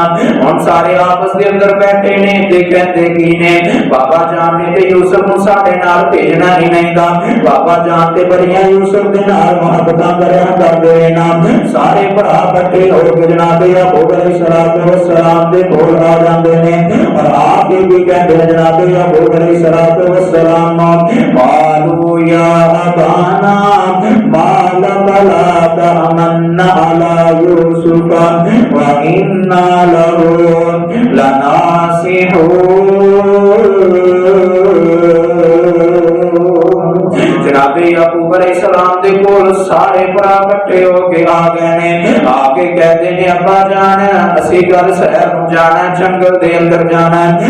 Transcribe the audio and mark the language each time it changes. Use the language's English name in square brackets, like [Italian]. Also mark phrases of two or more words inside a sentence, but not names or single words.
[Punjabi] ہن سارے آپس دے اندر بیٹھے نے تے کہندے کی نے، بابا جان نے تے یوسف نوں ساڈے نال بھیجنا ای نہیں دا، بابا جان تے بڑیاں یوسف دے نال محبتاں کریا کردے نا. سارے بھرا اکٹھے ہو کے جناب یعقوب [Arabic] عليه الصلاة والسلام [Punjabi] دے کول آ جاندے نے اور آ کے وی کہندے جناب یعقوب [Arabic] عليه الصلاة والسلام، قالوا يا أبانا ما لك لا تأمنا على يوسف وإنا له لناصحون. [Punjabi] جناب یعقوب علیہ السلام دے کول سارے بھرا اکٹھے ہو کے آ گئے نے، آ کے کہتے نے ابا جان اسیں گل سحر نوں جانا ہے، جنگل دے اندر جانا ہے.